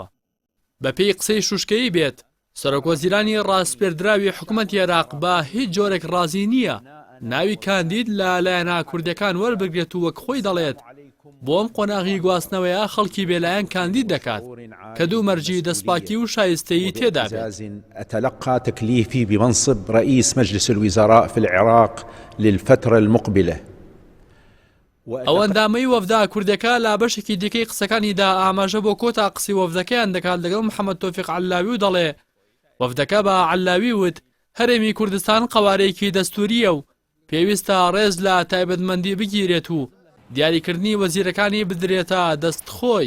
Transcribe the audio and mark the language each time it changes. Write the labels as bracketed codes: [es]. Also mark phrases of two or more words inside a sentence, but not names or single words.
[ckb] بە پێی قسەی شوشکەی بێت سەرۆکوەزیرانی ڕاستپێردراوی حکوومەتی عێراق بە هیچ جۆرێک ڕازی نییە ناوی کاندید لە لایەنە کوردەکان وەربگرێت و وەک خۆی دەڵێت بۆم قۆناغی گواستنەوەیە خەڵکی بێلایەن کاندید دەکات کە دوو مەرجی دەستپاکی و شایستەیی تێدا بێت. [ar] أتلقى تكليفي بمنصب رئيس مجلس الوزراء في العراق للفترة المقبلة. [ckb] ئەو ئەندامەی وەفدا کوردەکە لە بەشێکی دیکەی قسەکانیدا ئاماژە بۆ کۆتا قسی وەفدەکەیان دەکات لەگەڵ محەممەد تۆفیق عەلاوی و دەڵێ وەفدەکە بە عەلاوی وت هەرێمی کوردستان قەوارەیەکی دەستوریە و پێویستە ڕێز لە تایبەتمەندی بگیرێت و دیاریکردنی وەزیرەکانی بدرێتە دەستخۆی.